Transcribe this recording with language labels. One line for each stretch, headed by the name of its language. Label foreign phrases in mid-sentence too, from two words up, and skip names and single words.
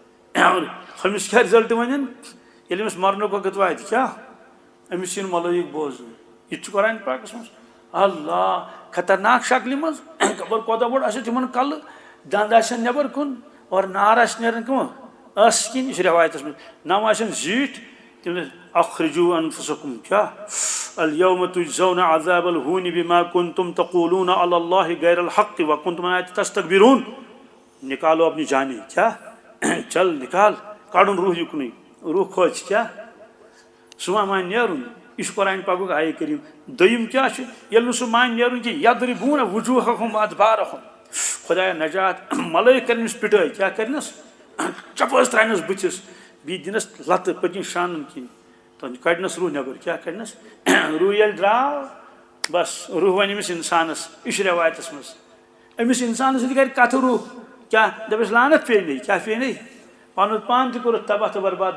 Kashmiri: أمِس کیٛاہ رِزلٹ وَنن ییٚلہِ أمِس مرنُک وقت واتہِ کیٛاہ أمِس چھِنہٕ ملٲیِک بوزُن یہِ تہِ چھُ قرآنِ پاکس منٛز اللہ خطرناک شکلہِ منٛز خبر کوتاہ بوٚڑ آسہِ تِمن کلہٕ دنٛد آسن نٮ۪بر کُن اور نار آسہِ نیران کٕم ٲسہٕ کِنۍ یہِ چھُ رٮ۪وایتس منٛز نم آسن زیٖٹھ تِم
Arabic: اخرجوٗ انفسکم کیٛاہ الیوم تجزون عذاب الہون بما کنتم تقولون علی اللہ غیر الحق وکنتم عن آیاتہ تستکبرون
Urdu: نکالو اپنی جانے
Kashmiri: کیٛاہ چل نکال کڑُن روح یُکنُے روح کھوژِ کیٛاہ سُہ ما مانہِ نیرُن یہِ چھُ قرآنِ پاکُک آیے کریٖم دوٚیِم کیٛاہ چھُ ییٚلہِ نہٕ سُہ مانہِ نیرُن کینٛہہ
Arabic: یضربون وجوہہم ادبارہم
Kashmiri: خۄدایا نجات ملٲیِک کرِ أمِس پِٹٲے کیٛاہ کرنس چپٲسۍ ترٛاونس بٕتھِس بیٚیہِ دِنس لتہٕ پٔتۍکِنۍ شانن کِنۍ تہٕ کڑنس روح نٮ۪بر کیٛاہ کڑنس روح ییٚلہِ درٛاو بس روح وَنہِ أمِس اِنسانس یہِ چھُ رٮ۪وایتس منٛز أمِس اِنسانس سۭتۍ کرِ کتھٕ روح کیٛاہ دپٮ۪س لعنت پیٚیہِ کیٛاہ پیٚیہِ پنُن پان تہِ کوٚرُتھ تباہ تہٕ برباد